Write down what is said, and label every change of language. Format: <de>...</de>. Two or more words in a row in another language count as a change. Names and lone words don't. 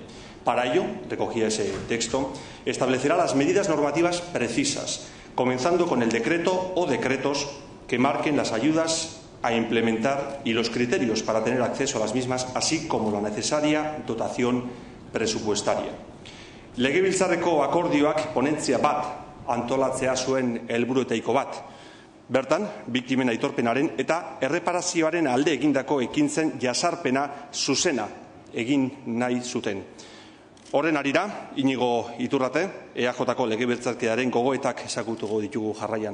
<es>Para ello, recogía ese texto, establecerá las medidas normativas precisas, comenzando con el decreto o decretos que marquen las ayudas a implementar y los criterios para tener acceso a las mismas, así como la necesaria dotación presupuestaria.</es> <eu>Legebiltzarreko akordioak ponentzia bat antolatzea zuen helburuetako bat. Bertan, biktimen aitorpenaren eta erreparazioaren alde egindako ekintzen jasarpena zuzena egin nahi zuten. Horren harira, Inigo Iturrate, EAJ-ko legebiltzarkidearen gogoetak ezagutuko ditugu jarraian.</eu>